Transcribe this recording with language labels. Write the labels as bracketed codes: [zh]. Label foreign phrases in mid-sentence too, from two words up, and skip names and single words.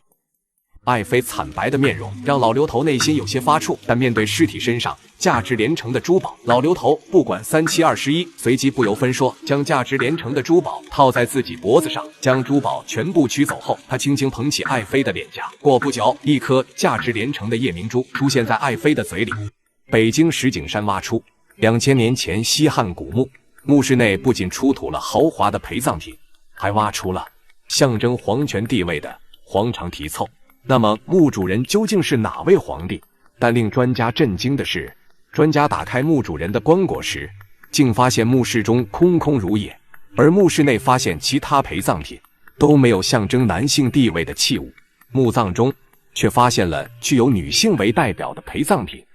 [zh] 愛妃慘白的面容讓老劉頭內心有些發怵，但面對屍體身上價值連城的珠寶，老劉頭不管3721，隨即不由分說將價值連城的珠寶套在自己脖子上。將珠寶全部取走後，他輕輕捧起愛妃的臉頰，過不久，一顆價值連城的夜明珠出現在愛妃的嘴裡。北京石景山挖出2000年前西漢古墓，墓室內不僅出土了豪華的陪葬品，還挖出了象徵皇權地位的皇裳題凑。那麼墓主人究竟是哪位皇帝？但令專家震驚的是，專家打開墓主人的棺椁時，竟發現墓室中空空如也，而墓室內發現其他陪葬品都沒有象徵男性地位的器物，墓葬中卻發現了具有女性為代表的陪葬品。